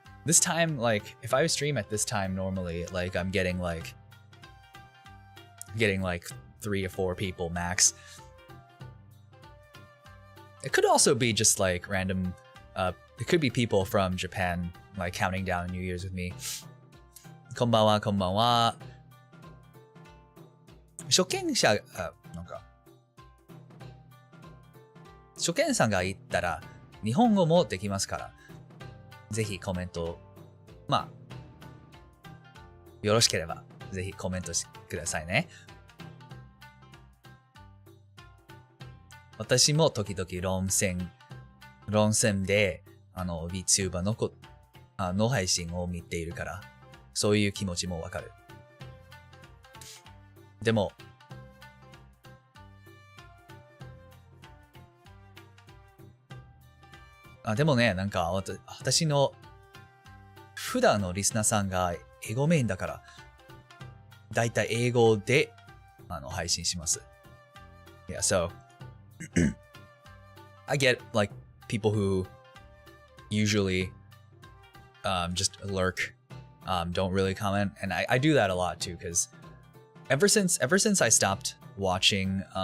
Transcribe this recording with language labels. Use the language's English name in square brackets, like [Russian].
[English] This time, like if I stream at this time normally, like I'm getting like 3 to 4 people max. It could also be just like random, it could be people from Japan like counting down New Year's with me. [Japanese] Konbanwa, konbanwa. 初見者さんが言ったら日本語もできますから、ぜひコメント、まあよろしければぜひコメントしてくださいね。私も時々論戦でVTuber の配信を見ているから、そういう気持ちもわかる。でもね、なんか私の普段のリスナーさんが英語メインだから、だいたい英語で配信します。 [English] Yeah, so I get like people who usually just lurk, don't really comment, and I do that a lot too, because ever since I stopped watching